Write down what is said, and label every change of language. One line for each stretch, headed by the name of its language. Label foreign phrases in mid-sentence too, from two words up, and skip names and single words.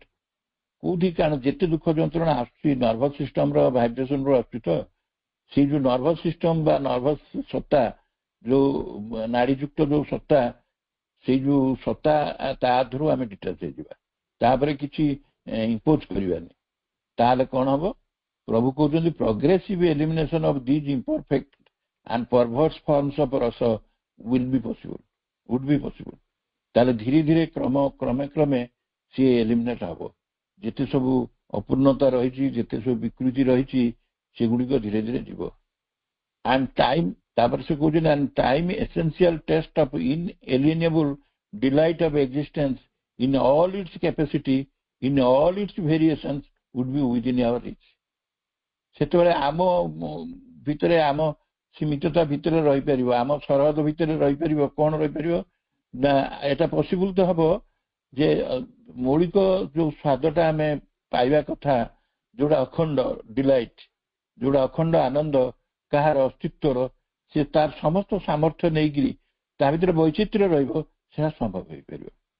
Odia: କୋଉଠି କାରଣ ଯେତେ ଦୁଃଖ ଯନ୍ତ୍ରଣା ଆସୁଛି
English: nervous system
Odia: ଭାଇବ୍ରେସନରୁ ଆସୁଛି, ତ ସେଇ ଯୋଉ
English: nervous system
Odia: ବା ନର୍ଭସ ସତ୍ତା, ଯୋଉ ନାଡିଯୁକ୍ତ ଯୋଉ ସତ୍ତା, ସେଇ ଯୋଉ ସତ୍ତା ତା ଦେହରୁ ଆମେ ଡିଟାଚ ହେଇଯିବା, ତାପରେ କିଛି ଇମ୍ପୋଜ କରିବାନି, ତାହେଲେ କ'ଣ ହବ? ପ୍ରଭୁ କହୁଛନ୍ତି
English: progressive elimination of these imperfect and perverse forms of rasa would be possible.
Odia: ତାହେଲେ ଧୀରେ ଧୀରେ କ୍ରମେ କ୍ରମେ ସିଏ ଏଲିମିନେଟ ହବ। ଯେତେ ସବୁ ଅପୂର୍ଣ୍ଣତା ରହିଛି, ଯେତେ ସବୁ ବିକୃତି ରହିଛି, ସେଗୁଡିକ ଧୀରେ ଧୀରେ ଯିବ।
English: and time,
Odia: ତାପରେ ସେ କହୁଛନ୍ତି
English: and time essential test of inalienable delight of existence in all its capacity, in all its variations would be within our reach.
Odia: ସେତେବେଳେ ଆମ ଭିତରେ, ଆମ ସୀମିତତା ଭିତରେ ରହିପାରିବ, ଆମ ସରହଦ ଭିତରେ ରହିପାରିବ। କ'ଣ ରହିପାରିବ ନା, ଏଟା ପସିବୁଲ ତ ହବ ଯେ ମୌଳିକ ଯୋଉ ସ୍ୱାଦଟା ଆମେ ପାଇବା କଥା, ଯୋଉଟା ଅଖଣ୍ଡ ଡିଲାଇଟ, ଯୋଉଟା ଅଖଣ୍ଡ ଆନନ୍ଦ, କାହାର ଅସ୍ତିତ୍ୱର, ସେ ତାର ସମସ୍ତ ସାମର୍ଥ୍ୟ ନେଇକିରି ତା ଭିତରେ ବୈଚିତ୍ର୍ୟ ରହିବ, ସେଟା ସମ୍ଭବ ହେଇପାରିବ।